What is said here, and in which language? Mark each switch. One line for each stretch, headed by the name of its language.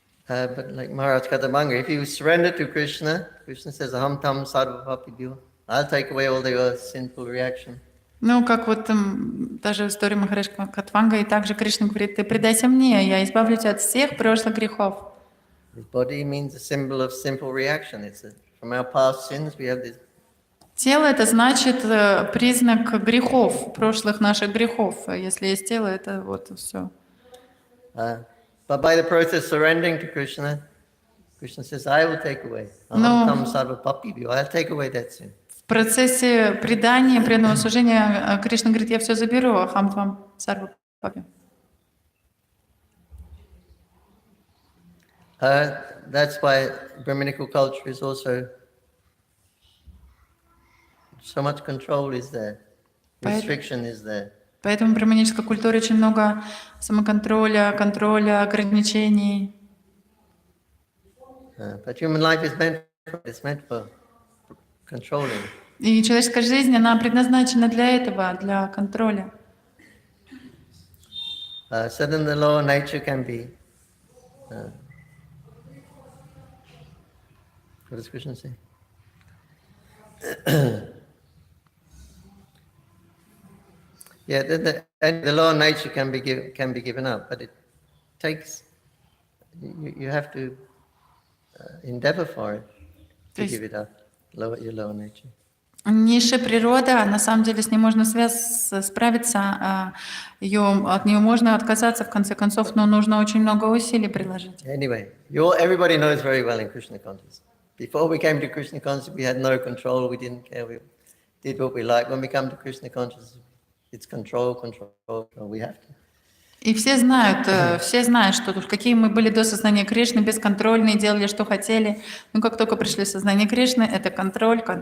English: But like Maharaj Kadambanga, if you surrender to Krishna, Krishna says,
Sanskrit: "Aham tam sarva papibhyo."
English: I'll take away all your sinful reaction.
Russian: Ну, как вот даже в истории Махарадж Катванга, и также Кришна говорит, ты предайся мне, я избавлю тебя от всех прошлых грехов.
English: His body means a symbol of simple reaction. From our past sins we have this.
Russian: Тело — это значит признак грехов, прошлых наших грехов. Если есть тело, это вот все.
English: But by the process surrendering to Krishna, Krishna says, I will take away.
Sanskrit: Aham tam sarva papibhyo.
English: I'll take away that sin.
Russian: В процессе предания, преданного служения, Кришна говорит, я все заберу,
Sanskrit: ахам твам сарва папи.
English: That's why Brahminical culture is also so much control is there, restriction is there.
Russian: Поэтому в браманической культуре очень много самоконтроля, контроля, ограничений.
English: But human life is meant for controlling.
Russian: И человеческая жизнь, она предназначена для этого, для контроля.
English: So then the lower nature can be. What does Krishna say? Yeah, the lower nature can be given up, but it takes. You have to endeavor for it to give it up. Your lower nature.
Russian: Низшая природа, на самом деле, с ней можно справиться, от нее можно отказаться в конце концов, но нужно очень много усилий приложить.
English: Anyway, everybody knows very well in Krishna consciousness. Before we came to Krishna consciousness, we had no control. We didn't care. We did what we liked. When we come to Krishna consciousness, it's control. We have to.
Russian: И все знают, что какие мы были до сознания Кришны, бесконтрольные, делали, что хотели. Но как только пришли в сознание Кришны, это контроль.